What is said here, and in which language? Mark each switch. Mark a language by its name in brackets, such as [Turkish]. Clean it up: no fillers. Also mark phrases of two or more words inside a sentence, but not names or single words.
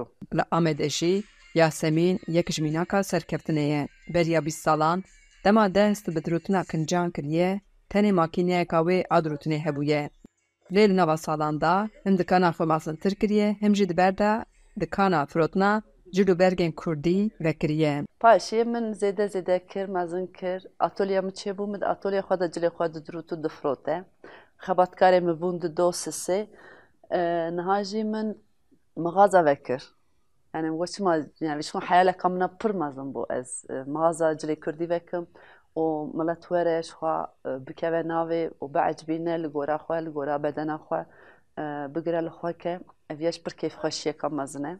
[Kurdish] لە ئامێدەشی یاسەمین یەکش میناکە سەرکەفتنەیە بەریا 20 ساڵان دەما دەست بە دروتنا کنجان کردیە تەنێ ماکینەیەکا وێ ئادروتنێ هەبوویە. لێ لە نەوە ساڵاندا هەم دکانا خۆ ماسنتر کردیە هەمژی دبەردا دکانا فرۆتنا جلوبەرگên Kurdî vekiriye. Paşê min zêde kir mezin kir atölye min çêbû min atölye xwe de cilê xwe didirût û difrote. Xebatkarê min bûn di dosisê niha jî min mixaza vekir. Yani weçima yani şo heyaleka min pir mezin bû ez mixaza cilê Kurdî vekim û milet were xwe bikeve navê û biecbîne li gora xwe li gora bedena xwe bigire li xwe ke ev yeş pir kêfxweşiyeka mezin e.